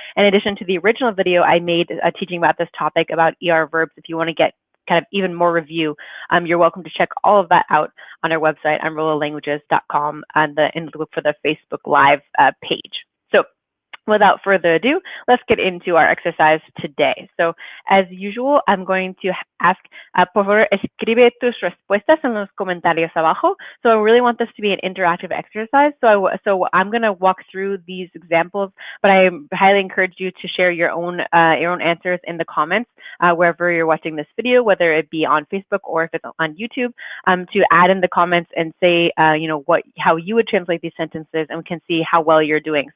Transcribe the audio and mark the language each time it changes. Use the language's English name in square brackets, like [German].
[English] In addition to the original video I made teaching about this topic about ER verbs, if you want to get kind of even more review, you're welcome to check all of that out on our website on rolalanguages.com and look for the Facebook Live page. So without further ado, let's get into our exercise today. So as usual, I'm going to ask, [Spanish] por favor, escribe tus respuestas en los comentarios abajo. [English] So I really want this to be an interactive exercise. So I'm going to walk through these examples, but I highly encourage you to share your own answers in the comments wherever you're watching this video, whether it be on Facebook or if it's on YouTube, to add in the comments and say, how you would translate these sentences, and we can see how well you're doing.